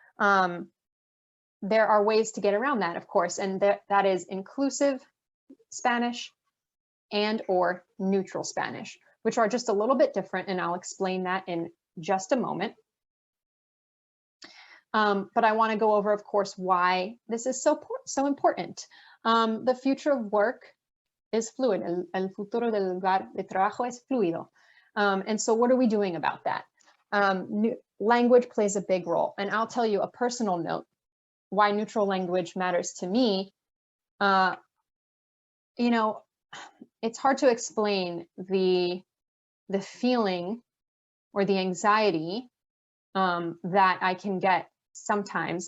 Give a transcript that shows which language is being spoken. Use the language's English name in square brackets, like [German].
[English] There are ways to get around that, of course, and that is inclusive Spanish and or neutral Spanish, which are just a little bit different, and I'll explain that in just a moment. But I want to go over, of course, why this is so important. The future of work is fluid. [Spanish] El futuro del lugar de trabajo es fluido. [English] And so what are we doing about that? Language plays a big role. And I'll tell you a personal note, why neutral language matters to me. You know, it's hard to explain the feeling or the anxiety that I can get sometimes.